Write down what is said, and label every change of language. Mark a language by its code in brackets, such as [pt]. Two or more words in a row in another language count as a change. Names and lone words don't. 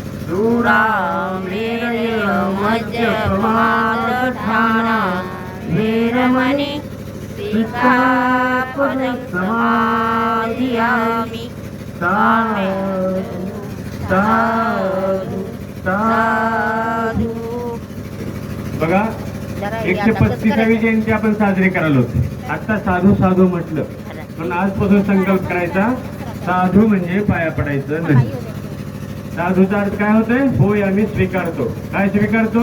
[pi] दूरामेरय मज्जपमादठाना वेरमणि सिक्खापदं समाधियामि. साधु साधु साधु. [mr] बघा 135वी जयंती आपण साजरी करायला होती. आता साधू साधू म्हटलं पण आजपासून संकल्प करायचा साधू म्हणजे पाया पडायचं नाही. साधूचा अर्थ काय होतोय? होय आम्ही स्वीकारतो. काय स्वीकारतो?